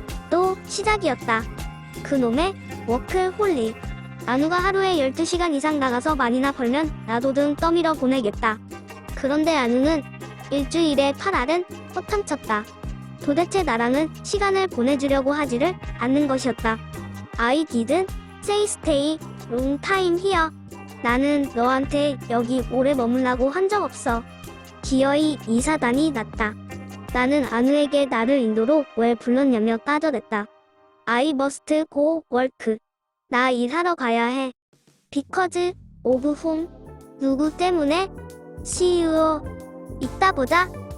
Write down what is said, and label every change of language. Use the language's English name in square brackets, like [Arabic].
[Korean] 또 시작이었다. 그놈의 워크홀릭. 안우가 하루에 12시간 이상 나가서 많이나 벌면 나도 등 떠밀어 보내겠다. 그런데 안우는 일주일에 8알은 허탕쳤다. 도대체 나랑은 시간을 보내주려고 하지를 않는 것이었다. [English] I didn't say stay long time here. [Korean] 나는 너한테 여기 오래 머물라고 한 적 없어. 기어이 이사단이 났다. 나는 안우에게 나를 인도로 왜 불렀냐며 따져댔다. [English] I must go work. [Korean] 나 일하러 가야 해. [English] Because of whom? [Korean] 누구 때문에? [English] See you. [Korean] 이따 보자.